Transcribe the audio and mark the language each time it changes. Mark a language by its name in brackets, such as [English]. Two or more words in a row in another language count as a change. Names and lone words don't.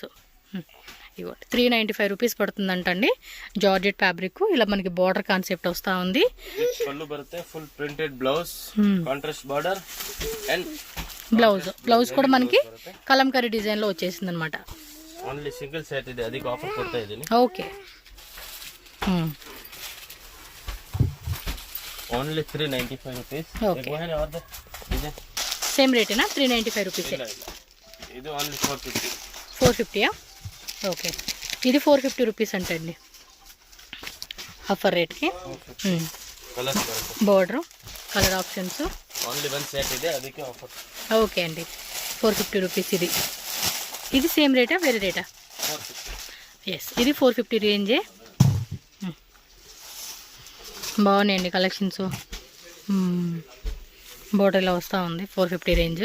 [Telugu] ఇవ్వండి 395 రూపీస్ పడుతుందంటండి. [English] georgette fabric [Telugu] ఇలా మనకి [English] border concept [Telugu] వస్తూ ఉంది. [English] full printed blouse, contrast border and [Telugu] బ్లౌజ్ కూడా మనకి కలంకరీ డిజైన్ లో వచ్చేసింది అనమాట. [English] only single set [Kannada] ಇದೆ, ಅದಕ್ಕೆ ಆಫರ್ ಕೊಡ್ತಾ ಇದೀನಿ. [Telugu] ఓకే ఓన్లీ 395 రూపీస్. ఓకే సేమ్ రేటేనా? 395 రూపీస్. ఇది ఓన్లీ 450. 450యా? ఓకే ఇది 450 రూపీస్ అంటండి ఆఫర్ రేట్కి. [English] border colour options only one set [Kannada] ಇದೆ, ಅದಕ್ಕೆ ఆఫర్. [Telugu] ఓకే అండి 450 రూపీస్. ఇది సేమ్ రేటా వేరే రేటా? 450. ఎస్ ఇది 450 రేంజే. బాగున్నాయండి కలెక్షన్స్. బోర్డర్ ఇలా వస్తూ ఉంది. 450 రేంజ్.